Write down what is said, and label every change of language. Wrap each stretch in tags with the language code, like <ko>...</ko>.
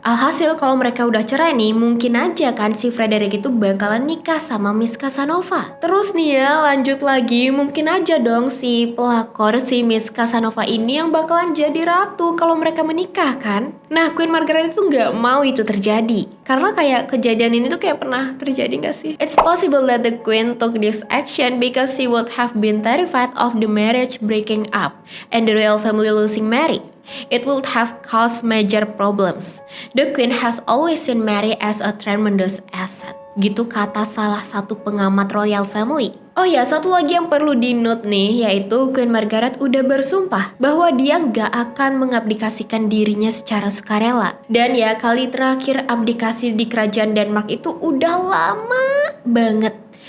<id>Alhasil kalau mereka udah cerai nih, mungkin aja kan si Frederick itu bakalan nikah sama Miss Casanova. Terus nih ya, lanjut lagi, mungkin aja dong si pelakor si Miss Casanova ini yang bakalan jadi ratu kalau mereka menikah kan. Nah, Queen Margaret itu nggak mau itu terjadi. Karena kayak kejadian ini tuh kayak pernah terjadi nggak sih?</id> <en>It's possible that the Queen took this action because she would have been terrified of the marriage breaking up and the royal family losing Mary. It would have caused major problems. The Queen has always seen Mary as a tremendous asset.</en> <id>Gitu kata salah satu pengamat royal family. Oh ya, satu lagi yang perlu di-note nih, yaitu Queen Margaret udah bersumpah bahwa dia gak akan mengabdikasikan dirinya secara sukarela. Dan ya, kali terakhir abdikasi di kerajaan Denmark itu udah lama banget.</id>